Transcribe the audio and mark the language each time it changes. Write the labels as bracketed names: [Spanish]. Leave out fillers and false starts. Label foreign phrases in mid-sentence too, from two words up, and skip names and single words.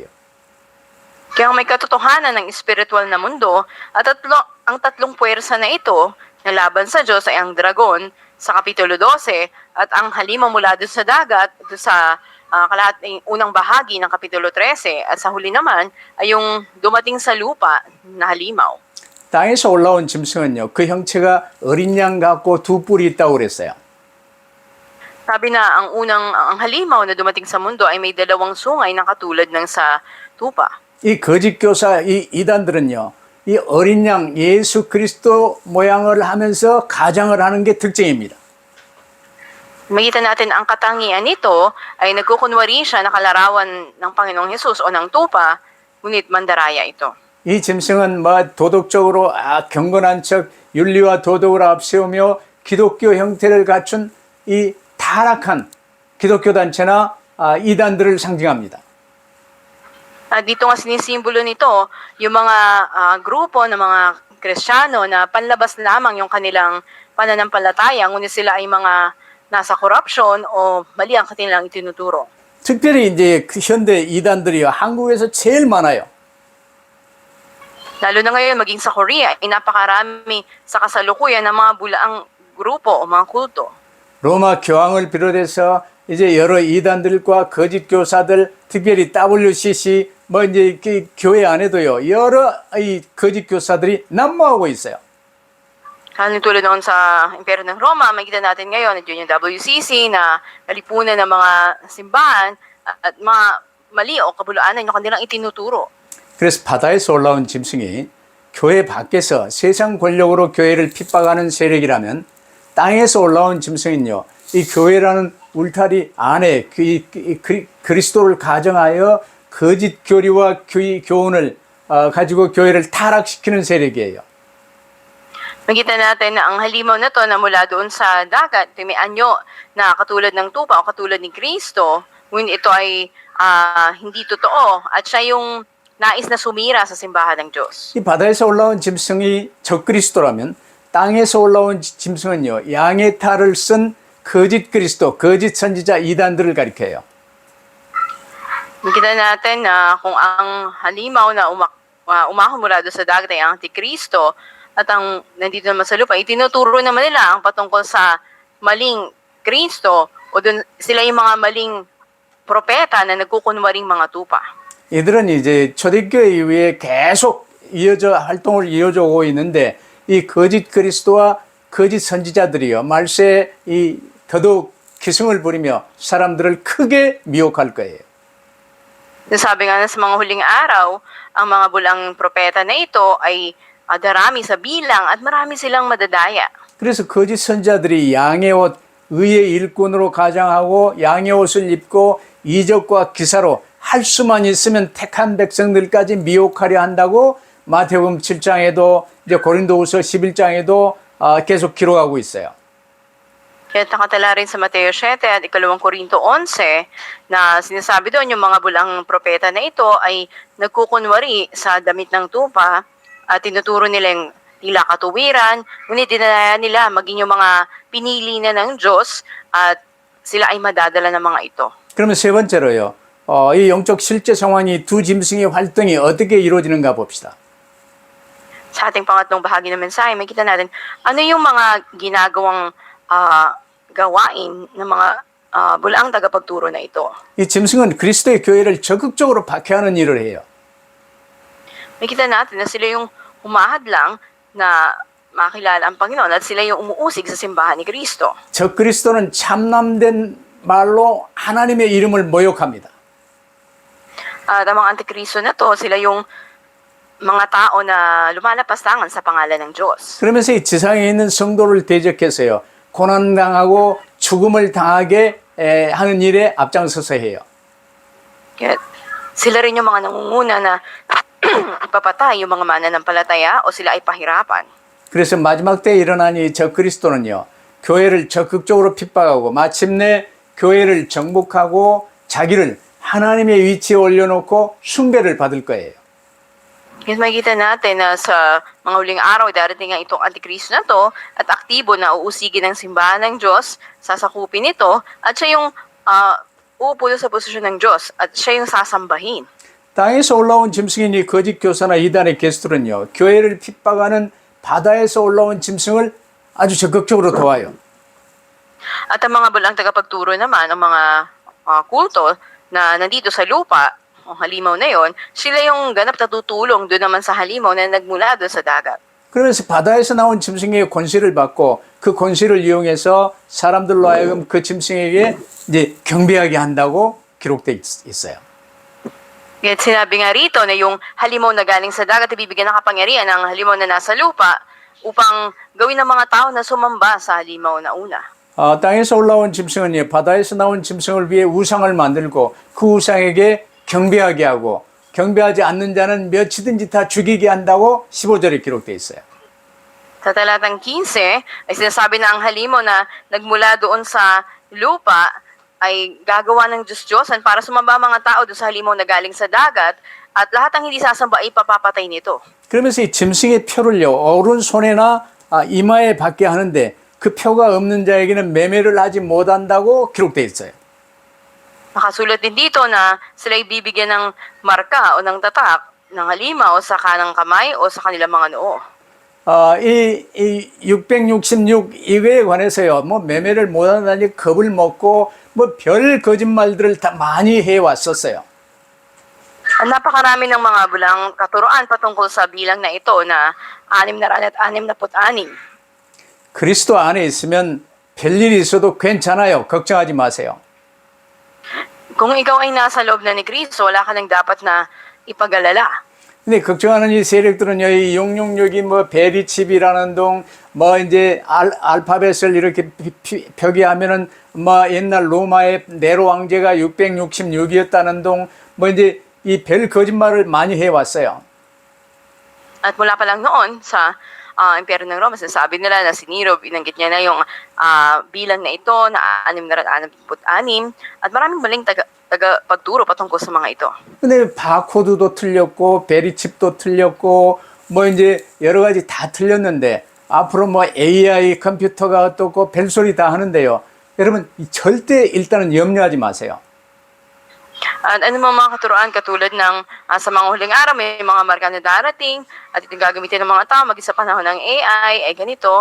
[Filipino] Kaya may katotohanan ng espiritual na mundo at ang tatlong puwersa na ito na laban sa Diyos ay ang dragon sa Kapitulo 12 at ang halimaw mula doon sa dagat doon sa kalahating unang bahagi ng Kapitulo 13 at sa huli naman ay yung dumating sa lupa na halimaw. [Korean] 땅에서 올라온 짐승은요, 그 형체가 어린 양 같고 두 뿔이 있다고 그랬어요. [Filipino] Sabi na ang halimaw na dumating sa mundo ay may dalawang sungay na katulad ng sa tupa. [Korean] 이 거짓 교사, 이 이단들은요, 이 어린 양 예수 그리스도 모양을 하면서 가장을 하는 게 특징입니다. [Filipino] Makita natin ang katangian nito ay nagkukunwari siya na kalarawan ng Panginoong Hesus o ng tupa, ngunit mandaraya ito. [Korean] 이 짐승은 도덕적으로 경건한 척 윤리와 도덕을 앞세우며 기독교 형태를 갖춘 이 타락한 기독교 단체나 이단들을 상징합니다. [Filipino] Dito nga sinisimbolo nito yung mga grupo ng mga Kristiyano na panlabas lamang yung kanilang pananampalataya, ngunit sila ay mga nasa korupsyon o mali ang kanilang itinuturo. [Korean] 특별히 이제 그 현대 이단들이 한국에서 제일 많아요. [Filipino] Lalo na ngayon, maging sa Korea, ay napakarami sa kasalukuyan ng mga bulaang grupo o mga kulto. [Korean] 로마 교황을 비롯해서 이제 여러 이단들과 거짓 교사들, 특별히 WCC, 이제 교회 안에도요, 여러 이 거짓 교사들이 난무하고 있어요. [Filipino] Tulad noon sa Imperyo ng Roma, makikita natin ngayon at yun yung WCC na nalipunan ng mga simbahan at mga mali o kabuluanan yung kanilang itinuturo. [Korean] 그래서 바다에서 올라온 짐승이 교회 밖에서 세상 권력으로 교회를 핍박하는 세력이라면 땅에서 올라온 짐승은요, 이 교회라는 울타리 안에 그리스도를 가정하여 거짓 교리와 교훈을 가지고 교회를 타락시키는 세력이에요. [Filipino] Makita natin na ang halimaw na to na mula doon sa dagat, may anyo na katulad ng tupa o katulad ni Kristo, ngunit ito ay hindi totoo at siya yung nais na sumira sa simbahan ng Diyos. [Korean] 이 바다에서 올라온 짐승이 적그리스도라면 땅에서 올라온 짐승은요, 양의 탈을 쓴 거짓 그리스도, 거짓 선지자 이단들을 가리켜요. [Filipino] Makita natin na kung ang halimaw na umahon mula doon sa dagat ay ang Antikristo at ang nandito naman sa lupa, itinuturo naman nila ang patungkol sa maling Kristo o dun, sila yung mga maling propeta na nagkukunwaring mga tupa. [Korean] 이들은 이제 초대교회 이후에 계속 활동을 이어져 오고 있는데 이 거짓 그리스도와 거짓 선지자들이요, 말세에 더더욱 기승을 부리며 사람들을 크게 미혹할 거예요. [Filipino] Nasabi nga na sa mga huling araw, ang mga bulang propeta na ito ay darami sa bilang at marami silang madadaya. [Korean] 그래서 거짓 선자들이 양의 옷, 의의 일꾼으로 가장하고 양의 옷을 입고 이적과 기사로 할 수만 있으면 택한 백성들까지 미혹하려 한다고 마태복음 7장에도 이제 고린도후서 11장에도 계속 기록하고 있어요. [Filipino] Kaya nakatala rin sa Mateo 7 at 2 Korinto 11 na sinasabi doon yung mga bulang propeta na ito ay nagkukunwari sa damit ng tupa at tinuturo nila yung tila katuwiran, ngunit dinalaya nila maging yung mga pinili na ng Diyos at sila ay madadala ng mga ito. [Korean] 그러면 세 번째로요. 이 영적 실제 상황이 두 짐승의 활동이 어떻게 이루어지는가 봅시다. [Filipino] Sa ating pangatlong bahagi ng mensahe, makita natin ano yung mga ginagawang gawain ng mga bulaang tagapagturo na ito. [Korean] 이 짐승은 그리스도의 교회를 적극적으로 박해하는 일을 해요. [Filipino] Makita natin na sila yung humahadlang na makilala ang Panginoon at sila yung umuusig sa simbahan ni Kristo. [Korean] 적 그리스도는 참남된 말로 하나님의 이름을 모욕합니다. [Filipino] At ang mga antikristo na to, sila yung mga tao na lumalapastangan sa pangalan ng Diyos. [Korean] 그러면서 이 지상에 있는 성도를 대적해서요. 고난당하고 죽음을 당하게 하는 일에 앞장서서 해요. [Filipino] Kaya sila rin yung mga nangunguna na ipapatay yung mga mananampalataya o sila ay pahirapan. [Korean] 그래서 마지막 때에 일어난 이 적그리스도는요. 교회를 적극적으로 핍박하고 마침내 교회를 정복하고 자기를 하나님의 위치에 올려놓고 숭배를 받을 거예요. [Filipino] Kaya makikita natin na sa mga huling araw, darating nga itong antikristo na to at aktibo na uusigin ng simbahan ng Diyos, sasakupin ito, at siya yung uupo sa posisyon ng Diyos at siya yung sasambahin. [Korean] 땅에서 올라온 짐승인 이 거짓 교사나 이단의 게스트는요. 교회를 핍박하는 바다에서 올라온 짐승을 아주 적극적으로 도와요. [Filipino] At ang mga bulang tagapagturo naman, ang mga kulto na nandito sa lupa, ang halimaw na yon, sila yung ganap na tutulong doon naman sa halimaw na nagmula doon sa dagat. [Korean] 그러면서 바다에서 나온 짐승의 권세를 받고 그 권세를 이용해서 사람들로 하여금 그 짐승에게 이제 경배하게 한다고 기록되어 있어요. [Filipino] Kaya sinabi nga rito na yung halimaw na galing sa dagat ibibigyan ng kapangyarihan ng halimaw na nasa lupa upang gawin ng mga tao na sumamba sa halimaw na una. [Korean] 땅에서 올라온 짐승은 바다에서 나온 짐승을 위해 우상을 만들고 그 우상에게 경배하게 하고 경배하지 않는 자는 몇이든지 다 죽이게 한다고 15절에 기록되어 있어요. [Filipino] Sa talatang 15 ay sinasabi na ang halimaw na nagmula doon sa lupa ay gagawa ng Diyos-Diyosan para sumamba ang mga tao doon sa halimaw na galing sa dagat at lahat ng hindi sasamba ay papapatay nito. [Korean] 그러면서 이 짐승의 표를요 오른손에나 이마에 받게 하는데 그 표가 없는 자에게는 매매를 하지 못한다고 기록되어 있어요. [Filipino] Nakasulat din dito na sila ibibigyan ng marka o ng tatak ng halimaw sa kanang kamay o sa kanilang mga noo. [Korean] 이 666 이거에 관해서요, 뭐 매매를 못한다니 겁을 먹고 뭐 별 거짓말들을 다 많이 해왔었어요. [Filipino] Ang napakarami ng mga bulang katuroan patungkol sa bilang na ito na 666. [Korean] 그리스도 안에 있으면 별일이 있어도 괜찮아요. 걱정하지 마세요. [Filipino] Kung ikaw ay nasa loob na ni Kristo, wala ka nang dapat na ipag-alala. [Korean] 근데 걱정하는 이 세력들은요, 이 666이 뭐 베리칩이라는 동, 뭐 이제 알파벳을 이렇게 표기하면은 뭐 옛날 로마의 네로 왕제가 666이었다는 동, 뭐 이제 이 별 거짓말을 많이 해왔어요. [Filipino] At mula pa lang noon sa Imperyo ng Roma, sinasabi nila na si Nero, binanggit niya na yung bilang na ito na 666 at maraming maling tagapagturo patungkol sa mga ito. [Korean] 근데 바코드도 틀렸고 베리칩도 틀렸고 뭐 이제 여러 가지 다 틀렸는데 앞으로 뭐 AI 컴퓨터가 어떻고 별소리 다 하는데요. 여러분 절대 일단은 염려하지 마세요. [Filipino] At ano mga katuroan katulad ng sa mga huling araw may mga marka na darating at itong gagamitin ng mga tao maging sa panahon ng AI ay ganito.